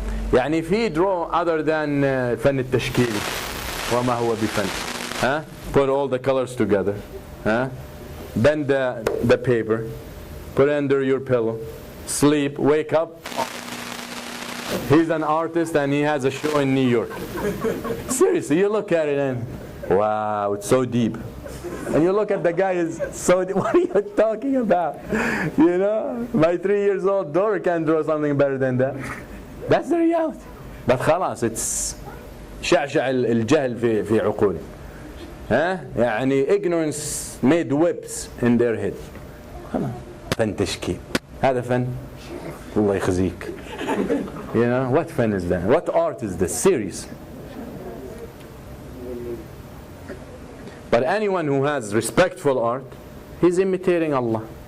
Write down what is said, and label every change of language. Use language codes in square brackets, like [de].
[en] يعني if he draw other than [ar] فن التشكيل وما هو بفن, [en] put all the colors together, bend the paper, put it under your pillow, sleep, wake up, he's an artist and he has a show in New York. Seriously, you look at it and wow, it's so deep. And you look at the guy, is so deep. What are you talking about? You know, my 3-year-old daughter can draw something better than that. That's the reality. But خلاص, it's [ar] شعشع الجهل في عقولهم. [en] يعني ignorance made webs in their head. [ar] فن تشكيل. هذا فن. الله يخزيك. [en] You know, what fun is that? What art is this? Serious. But anyone who has respectful art, he's imitating Allah.